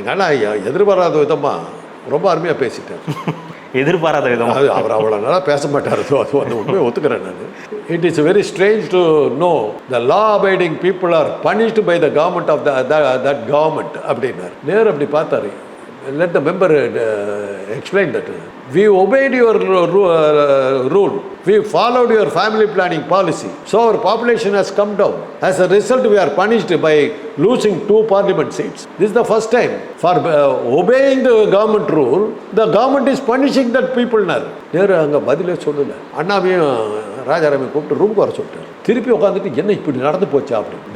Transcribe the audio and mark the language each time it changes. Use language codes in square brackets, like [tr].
[ta] எங்கள் அண்ணா எதிர்பாராத விதமாக ரொம்ப அருமையாக பேசிட்டார். எதிர்பாராத விதம். அது அவர் அவ்வளோ நல்லா பேச மாட்டார், அது வந்து உண்மையை ஒத்துக்கிறேன் நான். [en] it is very strange to know the law abiding people are punished by the government of that government [ta] அப்படின்னார். நேரு அப்படி பார்த்தாரு. [en] Let the member explain that. We obeyed your rule. We followed your family planning policy. So our population has come down. As a result, we are punished by losing 2 parliament seats. This is the first time. For obeying the government rule, the government is punishing that people now. [ta] Nehru அங்கே பதிலே சொல்லலை. அண்ணாவையும் ராஜாராமையும் கூப்பிட்டு ரூமுக்கு வர சொல்லிட்டார். திருப்பி உட்காந்துட்டு என்ன இப்படி நடந்து போச்சா அப்படின்னு.